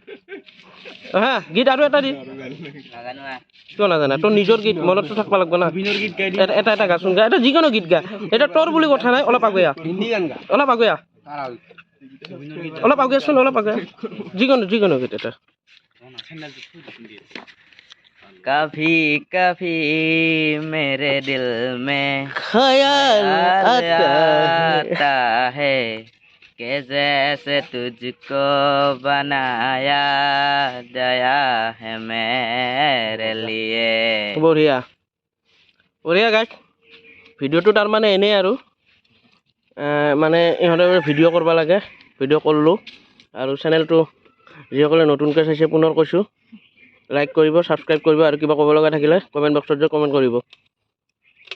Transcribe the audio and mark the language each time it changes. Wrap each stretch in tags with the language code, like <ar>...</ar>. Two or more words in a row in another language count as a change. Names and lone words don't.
<as>গীত আৰু এটা দি। কিয় নাজানা? তোৰ নিজৰ গীত মনততো থাকিব লাগিব না। এটা এটা গাচোন গা, এটা যিকোনো গীত গা, এটা তোৰ বুলি কথা নাই। অলপ আগুয়া, অলপ আগুয়া, অলপ আগুয়াচোন, অলপ আগুয়া, যিকোনো গীত এটা।</as> <hi>कभी कभी मेरे दिल में ख्याल आता है कि जैसे तुझको बनाया गया है मेरे लिए।</hi> <as>বঢ়িয়া বঢ়িয়া গাইছ। ভিডিঅ'টো তাৰমানে এনেই আৰু মানে ইহঁতে ভিডিঅ' কৰিব লাগে, ভিডিঅ' কৰিলোঁ। আৰু চেনেলটো যিসকলে নতুনকৈ চাইছে পুনৰ কৈছোঁ, লাইক কৰিব, ছাবস্ক্ৰাইব কৰিব, আৰু কিবা ক'ব লগা থাকিলে</as> <en>comment boxত</en> <as>যে কমেণ্ট কৰিব।</as>